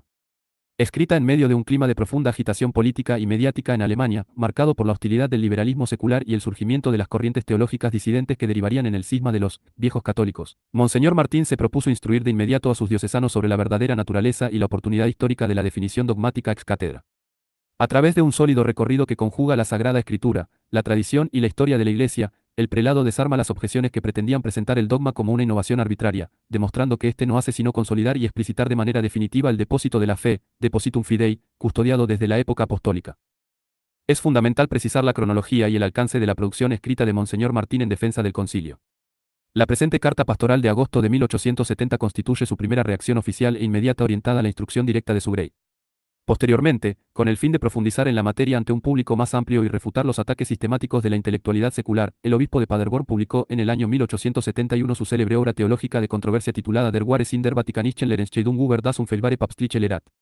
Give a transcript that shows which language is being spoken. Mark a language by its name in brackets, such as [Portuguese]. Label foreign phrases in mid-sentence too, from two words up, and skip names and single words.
[Spanish] Escrita en medio de un clima de profunda agitación política y mediática en Alemania, marcado por la hostilidad del liberalismo secular y el surgimiento de las corrientes teológicas disidentes que derivarían en el cisma de los viejos católicos, Monseñor Martín se propuso instruir de inmediato a sus diocesanos sobre la verdadera naturaleza y la oportunidad histórica de la definición dogmática [Latin] ex cátedra. [Spanish] A través de un sólido recorrido que conjuga la Sagrada Escritura, la tradición y la historia de la Iglesia, el prelado desarma las objeciones que pretendían presentar el dogma como una innovación arbitraria, demostrando que éste no hace sino consolidar y explicitar de manera definitiva el depósito de la fe, [Latin] depositum fidei, [Spanish] custodiado desde la época apostólica. Es fundamental precisar la cronología y el alcance de la producción escrita de Monseñor Martín en defensa del concilio. La presente carta pastoral de agosto de 1870 constituye su primera reacción oficial e inmediata orientada a la instrucción directa de su grey. Posteriormente, con el fin de profundizar en la materia ante un público más amplio y refutar los ataques sistemáticos de la intelectualidad secular, el obispo de Paderborn publicó en el año 1871 su célebre obra teológica de controversia titulada Der Wahre Sinn der Vatikanischen Lehrentscheidung über das unfehlbare Papstliche Lehrat.